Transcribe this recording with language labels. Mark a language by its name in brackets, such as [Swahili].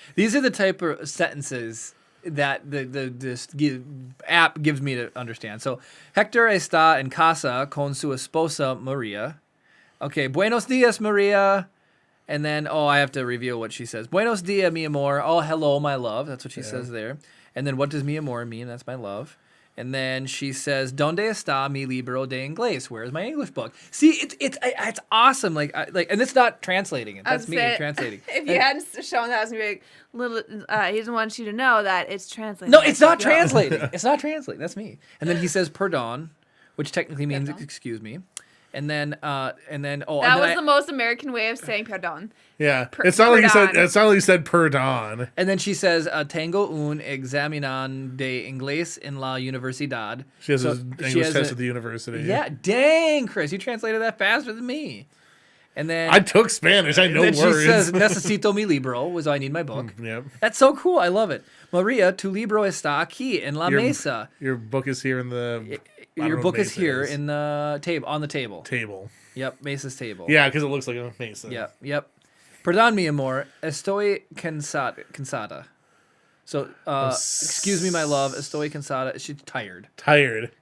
[English] These are the type of sentences that this app gives me to understand. [Spanish] So Hector está en casa con su esposa Maria. [English] Okay, buenos dias, Maria. And then, I have to reveal what she says. [Spanish] Buenos dias, mi amor. [English] Oh, hello, my love. That's what she says there. And then what does mi amor mean? That's my love. And then she says, [Spanish] ¿Dónde está mi libro de inglés? [English] Where is my English book? See, it's awesome. And it's not translating it. That's me translating. If you hadn't shown that, I was gonna be like, he doesn't want you to know that it's translating. No, it's not translating. It's not translating. That's me. And then he says perdón, which technically means excuse me. And then that was the most American way of saying perdón. Yeah, it's not like you said. It's not like you said perdón. And then she says, [Spanish] "Tengo un examen de inglés en la universidad." [English] She has an English test at the university. Yeah, dang, Chris, you translated that faster than me. And then I took Spanish. I know words. Then she says, [Spanish] "Necesito mi libro," [English] was I need my book. Yep. That's so cool. I love it. [Spanish] Maria, tu libro está aquí en la mesa. [English] Your book is here in the. Your book is here in the table on the table. Table. Yep, Mesa's table. Yeah, because it looks like a mesa. [Spanish] Yep. Perdón, mi amor. Estoy cansada. [English] So, excuse me, my love. [Spanish] Estoy cansada. [English] She's tired. Tired.